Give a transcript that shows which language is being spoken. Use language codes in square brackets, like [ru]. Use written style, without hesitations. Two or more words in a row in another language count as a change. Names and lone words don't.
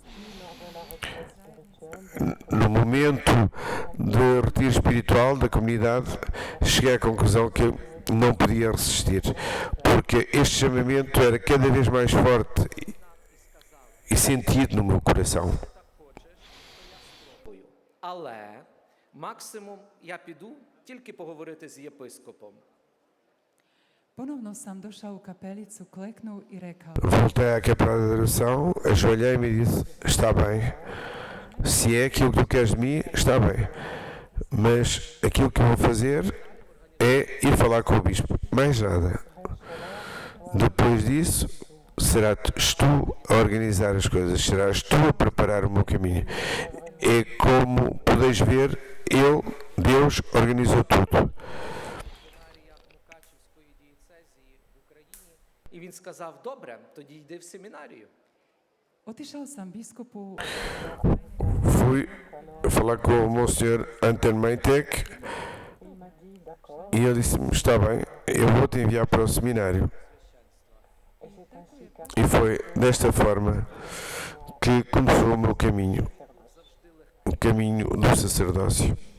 [pt] No momento de retiro espiritual da comunidade, cheguei à conclusão que eu não podia resistir, porque este chamamento era cada vez mais forte e sentido no meu coração. [uk] Але максимум я піду тільки поговорити з єпископом. [hr] Ponovno sam došao u kapelicu, kleknuo i rekao: [pt] Voltei à capela de adoração, ajoelhei-me e disse: está bem, se é aquilo que tu queres de mim, está bem, mas aquilo que eu vou fazer é ir falar com o bispo, mais nada. Depois disso, serás tu a organizar as coisas, serás tu a preparar o meu caminho. É como podeis ver, Deus organizou tudo. [uk] Мукачівської дієцезії в Україні. І він сказав: добре, тоді йди в семінарію. [hr] Otišao sam biskupu [pt] Fui falar com o Monsenhor Anton Meitek e ele disse-me: está bem, eu vou te enviar para o seminário. E foi desta forma que começou o meu caminho, o caminho do sacerdócio.